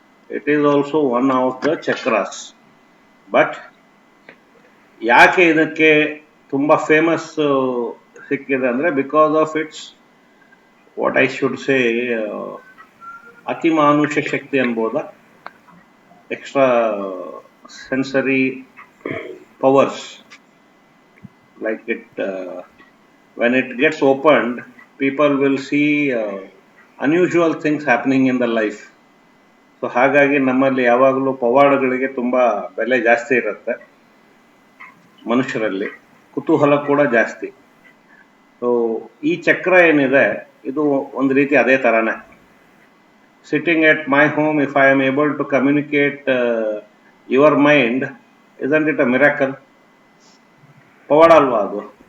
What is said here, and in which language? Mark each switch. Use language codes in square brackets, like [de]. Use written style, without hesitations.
[en] It is also one of the chakras. But [kn] ಯಾಕೆ ಇದಕ್ಕೆ ತುಂಬ ಫೇಮಸ್ ಸಿಕ್ಕಿದೆ ಅಂದರೆ [en] because of it's what I should say [kn] ಅತಿಮಾನುಷ Shakti ಅನ್ಬೋದಾ, [en] Extra sensory powers. Like it, when it gets opened, people will see unusual things happening in the life. [kn] So ಹಾಗಾಗಿ ನಮ್ಮಲ್ಲಿ ಯಾವಾಗಲೂ ಪವಾಡಗಳಿಗೆ ತುಂಬ ಬೆಲೆ ಜಾಸ್ತಿ ಇರುತ್ತೆ, ಮನುಷ್ಯರಲ್ಲಿ ಕುತೂಹಲ ಕೂಡ ಜಾಸ್ತಿ. ಸೊ ಈ ಚಕ್ರ ಏನಿದೆ ಇದು ಒಂದು ರೀತಿ ಅದೇ ಥರನೇ. [en] Sitting at my home, if I am able to communicate your mind, isn't it a miracle? [kn] ಪವಾಡ ಅಲ್ವಾ ಅದು?